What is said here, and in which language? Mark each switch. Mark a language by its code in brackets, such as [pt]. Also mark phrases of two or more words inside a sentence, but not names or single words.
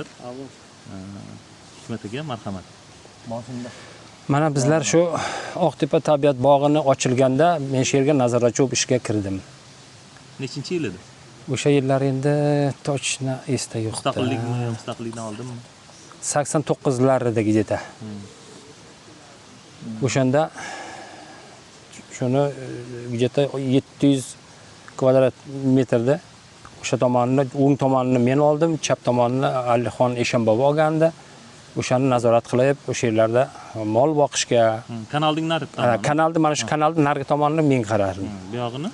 [uz] Hikmat aka, marhamat. Mana bizlar shu Oqtepa tabiat bog'ini ochilganda men shu yerga nazoratchi bo'lib ishga kirdim. Nechinchi yil edi? O'sha yillar endi точно esda yo'q. Mustaqillikdan oldinmi? 89'larda где-то. O'shanda shuni где-то 700 kvadrat metrda o'sha tomonini, o'ng tomonini men oldim, chap tomonini Alixon Eshonbobo olgandi. O'shani nazorat qilib, o'sha yerlarda mol boqishga, kanalning narigi tomoni. Kanalni mana shu kanalning narigi tomonini men qarardim. Bu yog'ini?